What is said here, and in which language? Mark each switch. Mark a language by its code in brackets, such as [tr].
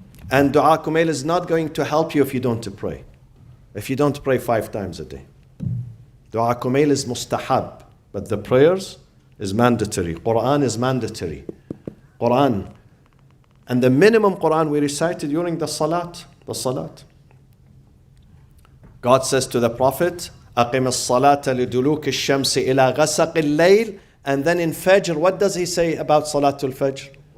[en] And Dua Kumail is not going to help you if you don't pray. If you don't pray 5 times a day. Dua Kumail is mustahab. But the prayers is mandatory. Quran is mandatory. Quran. And the minimum Quran we recited during the salat. God says to the Prophet, [ar] أَقِمِ الصَّلَاةَ لِدُلُوكِ الشَّمْسِ إِلَى غَسَقِ اللَّيْلِ. [en] And then in Fajr, what does he say about Salatul Fajr?